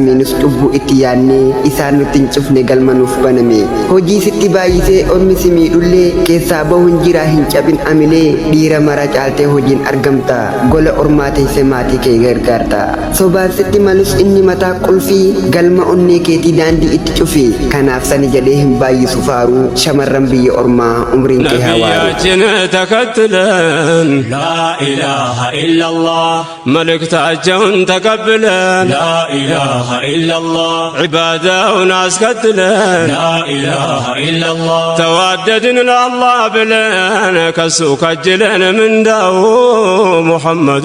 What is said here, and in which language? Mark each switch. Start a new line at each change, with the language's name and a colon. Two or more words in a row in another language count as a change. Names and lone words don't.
Oromo: minus cubbuu itti yaanne isaan nuti hin cufne galma nuuf baname hojii sitti baay'isee ormi si miidhullee keessaa bahuun jira hin cabin amilee dhiira mara caaltee hojiin argamta gola ormaa teessee maatii kee gargaarta sobaan sitti malus inni mataa qulfii galma onnee keetii daandii itti cufi kanaaf sani jedhee hin baay'isu faaruu shamarran biyya ormaa umriin kee hawaaru
Amharic: ተከትለን
Arabic: لا إله إلا الله
Amharic: መልእክታቸውን ተቀብለን
Arabic: لا إله إلا الله
Amharic: ዒባዳውን አስከትለን ላኢላሃ ኢላላህ ተዋደድን ለአላህ ብለን ከሱ ከጅለን ምንዳው ሙሐመዱ